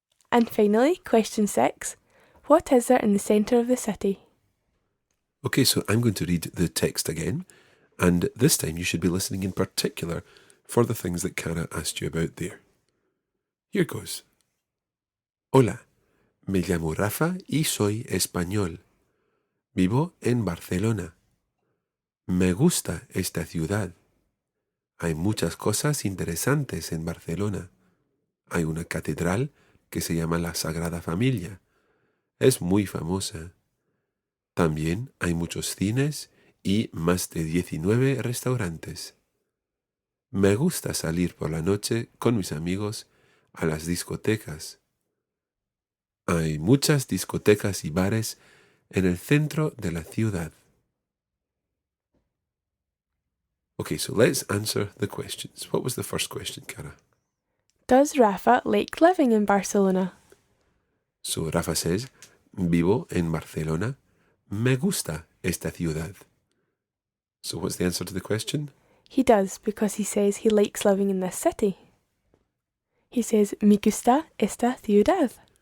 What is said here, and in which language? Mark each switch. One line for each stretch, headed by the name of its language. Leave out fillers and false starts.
English: And finally, question 6, what is there in the centre of the city? Okay, so I'm going to read the text again, and this time you should be listening in particular for the things that Cara asked you about there. Here goes.
Spanish: Hola, me llamo Rafa y soy español. Vivo en Barcelona. Me gusta esta ciudad. Hay muchas cosas interesantes en Barcelona. Hay una catedral que se llama la Sagrada Familia. Es muy famosa. También hay muchos cines y más de 19 restaurantes. Me gusta salir por la noche con mis amigos a las discotecas. Hay muchas discotecas y bares en el centro de la ciudad.
English: Okay, so let's answer the questions. What was the first question, Cara? Does Rafa like living in Barcelona? So Rafa says,
Spanish: vivo en Barcelona. Me gusta esta ciudad.
English: So what's the answer to the question? He does, because he says he likes living in this city. He says,
Spanish: me gusta esta ciudad.